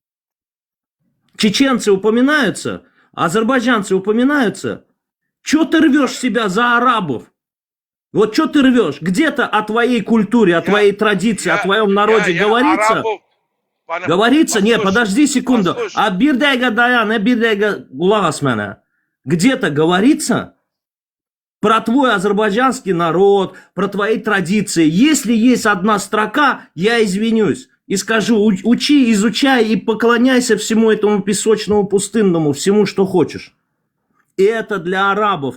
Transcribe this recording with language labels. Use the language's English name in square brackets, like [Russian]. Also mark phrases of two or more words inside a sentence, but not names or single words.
[Russian] Чеченцы упоминаются? Азербайджанцы упоминаются? Чё ты рвешь себя за арабов? Вот что ты рвешь? Где-то о твоей культуре, о твоей традиции, о твоем народе говорится? Говорится? Нет, подожди секунду. [Azerbaijani] A bir dəqiqə dayan, bir dəqiqə qulaq as mənə. [Russian] Где-то говорится? Про твой азербайджанский народ, про твои традиции. Если есть одна строка, я извинюсь и скажу, учи, изучай и поклоняйся всему этому песочному пустынному, всему, что хочешь. И это для арабов.